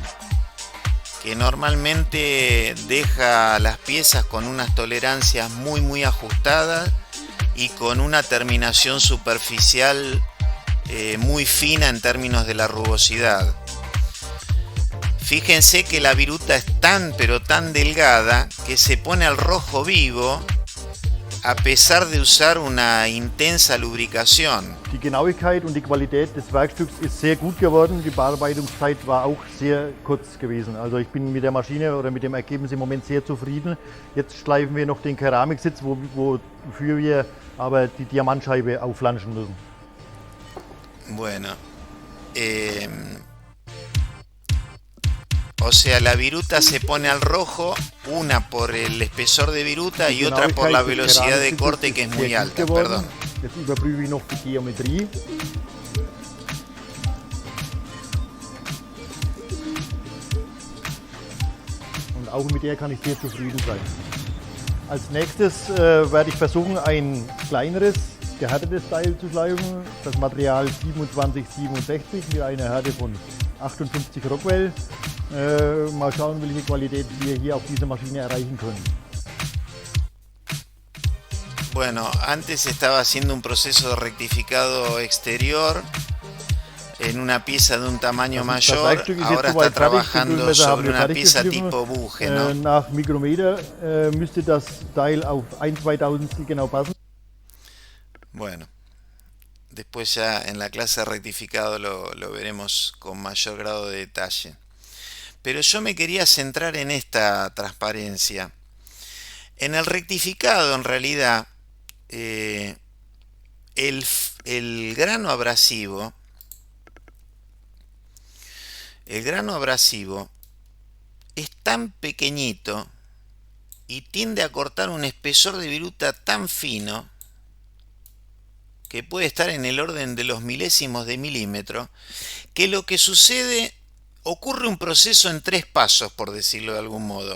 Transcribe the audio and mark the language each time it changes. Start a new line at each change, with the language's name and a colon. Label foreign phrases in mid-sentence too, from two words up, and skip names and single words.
Spanish: Que normalmente deja las piezas con unas tolerancias muy ajustadas y con una terminación superficial muy fina en términos de la rugosidad. Fíjense que la viruta es tan pero tan delgada que se pone al rojo vivo a pesar de usar una intensa lubricación.
German: Die Genauigkeit und die Qualität des Werkstücks ist sehr gut geworden. Die Bearbeitungszeit war auch sehr kurz gewesen. Also ich bin mit der Maschine oder mit dem Ergebnis im Moment sehr zufrieden. Jetzt schleifen wir noch den Keramiksitz, wofür wir aber die Diamantscheibe aufflanschen müssen.
Spanish: Bueno, o sea, la viruta se pone al rojo, una por el espesor de viruta y otra por la velocidad de corte que es muy alta, perdón.
German: Jetzt überprüfe ich noch die Geometrie. Und auch mit der kann ich sehr zufrieden sein. Als nächstes werde ich versuchen, ein kleineres, gehärtetes Teil zu schleifen. Das Material 2767 mit einer Härte von 58 Rockwell. Mal schauen, welche Qualität wir hier auf dieser Maschine erreichen können.
Spanish: Bueno, antes estaba haciendo un proceso de rectificado exterior en una pieza de un tamaño mayor, ahora está trabajando sobre una pieza tipo buje, ¿no?
German: Nach Mikrometer müsste das Teil auf 1/2000 genau passen.
Spanish: Bueno, después ya en la clase de rectificado lo veremos con mayor grado de detalle. Pero yo me quería centrar en esta transparencia. En el rectificado, en realidad, el grano abrasivo es tan pequeñito y tiende a cortar un espesor de viruta tan fino que puede estar en el orden de los milésimos de milímetro, que lo que sucede, ocurre un proceso en 3 pasos, por decirlo de algún modo.